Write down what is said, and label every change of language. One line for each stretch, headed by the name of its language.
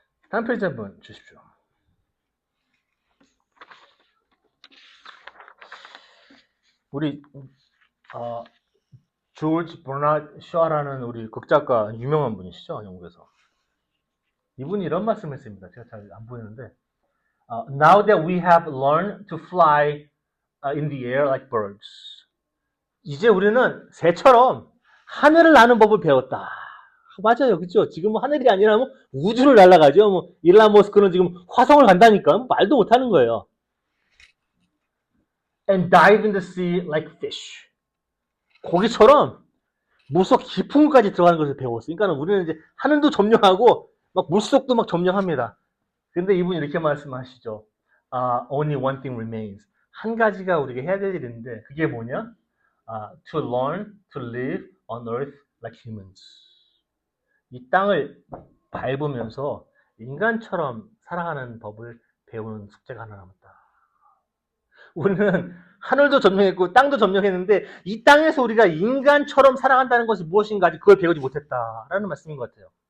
Korean: 다음 페이지 한번 주십시오. 우리 조지 버나드 샤라는 우리 극작가 유명한 분이시죠, 영국에서. 이분이 이런 말씀을 했습니다. 제가 잘 안 보이는데,
English: Now that we have learned to fly in the air like birds,
Korean: 이제 우리는 새처럼 하늘을 나는 법을 배웠다. 맞아요, 그렇죠? 지금은 하늘이 아니라 뭐 우주를 날아가죠. 뭐 일론 머스크는 지금 화성을 간다니까 말도 못하는 거예요.
English: And dive in the sea like fish.
Korean: 고기처럼 물속 깊은 곳까지 들어가는 것을 배웠어요. 그러니까 우리는 이제 하늘도 점령하고 막 물속도 막 점령합니다. 근데 이분이 이렇게 말씀하시죠.
English: Only one thing remains.
Korean: 한 가지가 우리가 해야 될 일이 있는데 그게 뭐냐?
English: To learn to live on earth like humans.
Korean: 이 땅을 밟으면서 인간처럼 살아가는 법을 배우는 숙제가 하나 남았다. 우리는 하늘도 점령했고 땅도 점령했는데 이 땅에서 우리가 인간처럼 살아간다는 것이 무엇인가 아직 그걸 배우지 못했다라는 말씀인 것 같아요.